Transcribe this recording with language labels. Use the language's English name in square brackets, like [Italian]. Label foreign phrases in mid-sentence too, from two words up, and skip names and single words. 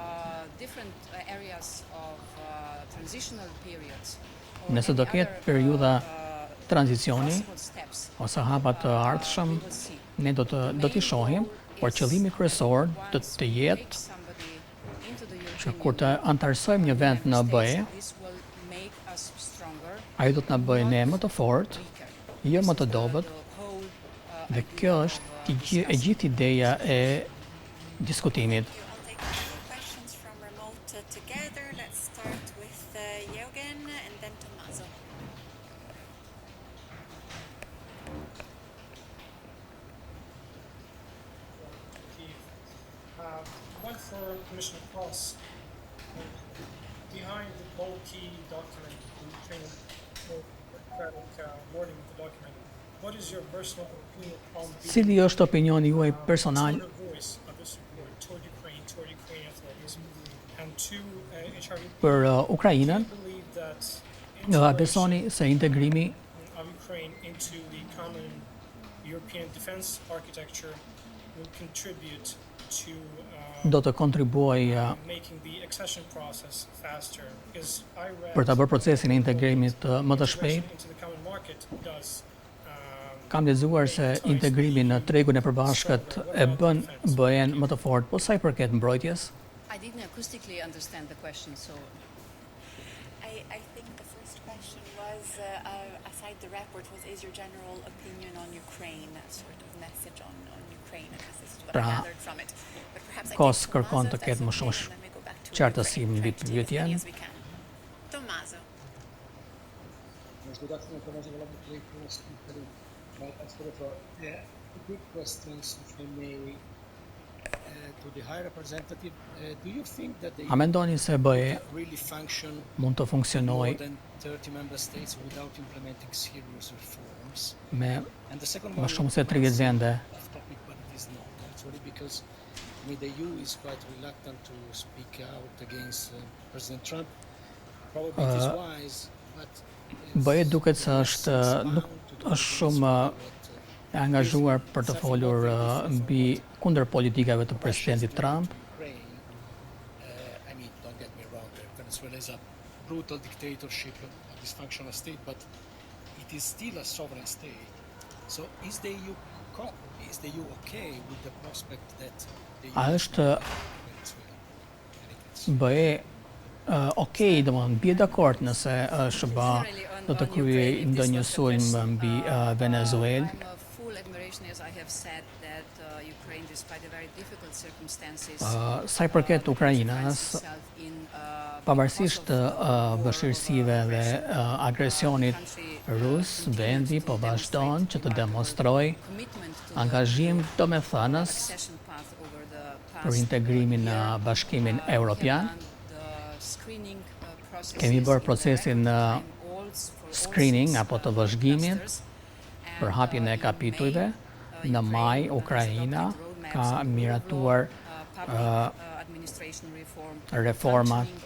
[Albanian] Nëse do ketë periudha tranzicioni ose hapa të ardhshëm, ne do t'i shohim, por qëllimi kryesor do të jetë që kur të anëtarësojmë një vend në BE, ai do të na bëjë ne më të fortë, jo më të dobët. Dhe kjo është e gjithë ideja e diskutimit. [English] One for Commissioner Cross. Behind the bulky document, the wording of the document, what is your personal opinion on the [Albanian] Cili është opinioni juaj personal [English] voice of this report toward Ukraine authorities, and to HRVP? [Albanian] për Ukrainën? [English] Believe that [Albanian] A besoni se integrimi [English] of Ukraine into the common European defense architecture will contribute to [Albanian] do të kontribuojë [English] making the accession process faster? Because I read [Albanian] për ta bërë procesin e integrimit më të shpejt. [English] into the common market does [Albanian] Kam lexuar se integrimi në tregun e përbashkët e bën BE-n më të fortë, po sa i përket mbrojtjes? [English] I didn't acoustically understand the question, so I think the first question was, aside the report, is your general opinion on Ukraine, a sort of message on Ukraine, and this is what I gathered from it. But perhaps I Kos take [Albanian] kërkon Tommaso të ketë më shumë [English] first, and then we go back to [Albanian] qartësi [English] Ukraine. [Albanian] mbi [English] Try to take as [Albanian] pyetjen. [English] many as we can. Tommaso. Good afternoon, Tommaso Valabri, speaker. As for quick questions, if I may, to the High Representative. Do you think that the [Albanian] A mendoni se BE [English] really function [Albanian] mund të [English] more [Albanian] funksionojë [English] than 30 member states without implementing serious reforms? [Albanian] me [English] And the second [Albanian] më [English] one, [Albanian] shumë se 30 vende? [English] off topic, but it is not. Actually, because the EU is quite reluctant to speak out against President Trump. Probably it is wise, but [Albanian] BE duket se nuk është shumë e angazhuar për të folur mbi kundër politikave të presidentit Trump. [English] Ukraine, don't get me wrong, Venezuela is a brutal dictatorship, a dysfunctional state, but it is still a sovereign state. So is the EU okay with the prospect that the EU [Albanian] A është Venezuela? BE okej, domethënë bie dakord nëse SBA do të kryej ndonjë sulm mbi Venezuelë. [English] I'm a full admiration, as I have said, that Ukraine, despite the very difficult circumstances, [Albanian] Sa i përket Ukrainës, [English] itself in [Albanian] pavarësisht të vështirësive dhe agresionit rus, vendi po vazhdon që të demonstrojë [English] commitment to [Albanian] angazhim domethënës [English] accession path over the [Albanian] për [English] past [Albanian] integrimin në Bashkimin Evropian. [English] the screening [Albanian] Kemi bërë procesin screening apo të vëzhgimit për hapjen e kapitujve. Në maj, Ukraina ka miratuar reformat.